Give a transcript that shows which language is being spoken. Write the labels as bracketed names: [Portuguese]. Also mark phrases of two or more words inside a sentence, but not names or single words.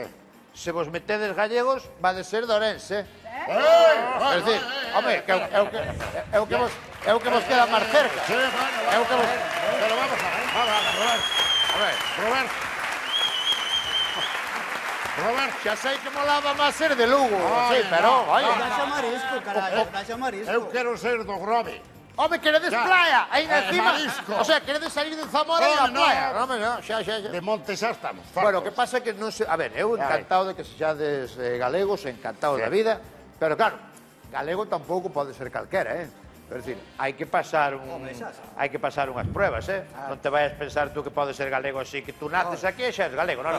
[Galician] Se vos metedes gallegos, vade ser de Orense, É dicir, home, é o que vos queda máis cerca. Sí, É o que vos... [Spanish] Pero vamos a ver, Roberto. [Galician] Robert, xa sei que molaba máis ser de Lugo, sí, pero, oye... Daxa marisco, caralho, daxa marisco. Eu quero ser do Grove. Home, queredes playa, aí encima. [Spanish] O sea, [Galician] queredes salir de Zamora e ir á playa. Home, non, xa. De monte xa estamos. Bueno, o que pasa é que non se... A ver, eu encantado de que sexades galegos, encantado da vida, pero claro, galego tampouco pode ser calquera, É dicir, hai que pasar unhas pruebas, [Spanish] non te vayas pensar tú [Galician] que podes ser galego así, que tú naces aquí e xa és galego, non.